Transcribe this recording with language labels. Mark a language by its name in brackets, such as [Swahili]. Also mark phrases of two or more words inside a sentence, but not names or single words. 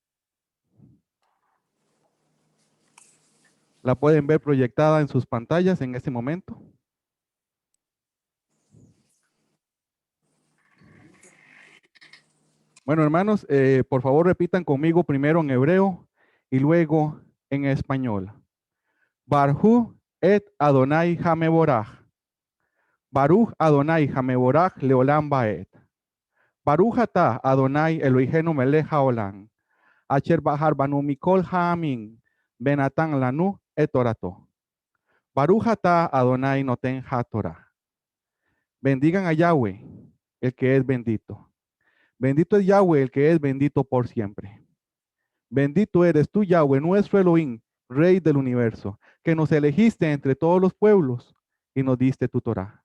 [Spanish] La pueden ver proyectada en sus pantallas en este momento. Bueno, hermanos, por favor repitan conmigo primero en hebreo y luego en español. [Hebrew] ברכו את אדני המבורך. ברוך אדני המבורך לעולם ועד. ברוך אתה אדני אלהינו מלך העולם. אשר בחר בנו מכל העמים. ונתן לנו את תורתו. ברוך אתה אדני נותן התורה. [Spanish] Bendigan a Yahweh, el que es bendito. Bendito es Yahweh, el que es bendito por siempre. Bendito eres tú, Yahweh, nuestro Elohim, Rey del universo, que nos elegiste entre todos los pueblos y nos diste tu Torah.